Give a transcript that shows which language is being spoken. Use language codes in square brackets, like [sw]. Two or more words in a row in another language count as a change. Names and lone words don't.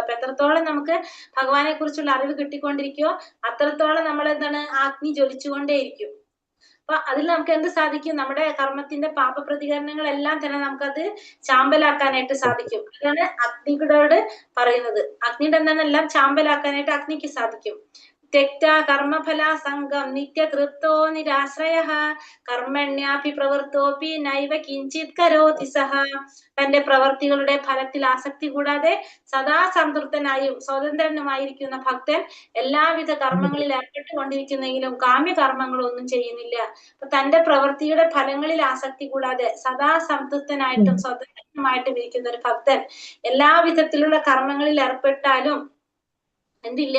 [ml] അപ്പൊ എത്രത്തോളം നമുക്ക് ഭഗവാനെ കുറിച്ചുള്ള അറിവ് കിട്ടിക്കൊണ്ടിരിക്കുവോ അത്രത്തോളം നമ്മൾ എന്താണ്? അഗ്നി ജ്വലിച്ചുകൊണ്ടേയിരിക്കും. അപ്പൊ അതിൽ നമുക്ക് എന്ത് സാധിക്കും? നമ്മുടെ കർമ്മത്തിന്റെ പാപപ്രതികരണങ്ങളെല്ലാം തന്നെ നമുക്കത് ചാമ്പലാക്കാനായിട്ട് സാധിക്കും. അതാണ് അഗ്നിയോട് പറയുന്നത്. അഗ്നിയുടെ എന്താണ്? എല്ലാം ചാമ്പലാക്കാനായിട്ട് അഗ്നിക്ക് സാധിക്കും. [sa] त्यक्त्वा कर्मफला संगम नित्य तृप्तो निराश्रयः कर्मण्यपि प्रवृत्तोपि नैव किञ्चित् करोति सः. [ml] തന്റെ പ്രവർത്തികളുടെ ഫലത്തിൽ ആസക്തി കൂടാതെ സദാ സംതൃപ്തനായും സ്വതന്ത്രനുമായിരിക്കുന്ന ഭക്തൻ എല്ലാവിധ കർമ്മങ്ങളിൽ ഏർപ്പെട്ടുകൊണ്ടിരിക്കുന്നെങ്കിലും കാമ്യകർമ്മങ്ങളൊന്നും ചെയ്യുന്നില്ല. അപ്പൊ തന്റെ പ്രവൃത്തിയുടെ ഫലങ്ങളിൽ ആസക്തി കൂടാതെ സദാ സംതൃപ്തനായിട്ടും സ്വതന്ത്രനുമായിട്ടും ഇരിക്കുന്ന ഒരു ഭക്തൻ എല്ലാവിധത്തിലുള്ള കർമ്മങ്ങളിൽ ഏർപ്പെട്ടാലും എന്തില്ല?